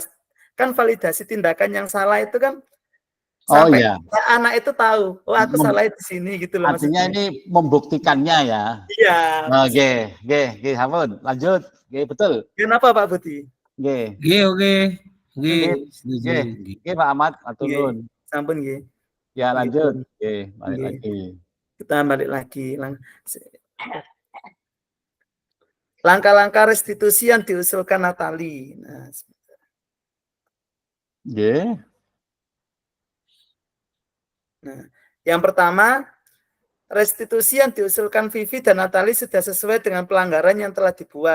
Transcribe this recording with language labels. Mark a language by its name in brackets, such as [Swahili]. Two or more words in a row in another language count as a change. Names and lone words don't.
[Indonesian] Kan validasi tindakan yang salah itu kan sampai anak itu tahu, oh aku salah di sini gitu loh. Artinya maksudnya. Ini membuktikannya ya. Iya. Oke, Hamun, lanjut. Betul. Kenapa Pak Budi? Oke. Pak Ahmad, aturun. [Javanese] Sampun nggih. [Indonesian] Ya lanjut. Balik lagi. Kita balik lagi. Langkah-langkah restitusi yang diusulkan Natali. Nah, nah, yang pertama, restitusi yang diusulkan Vivi dan Natali sudah sesuai dengan pelanggaran yang telah dibuat.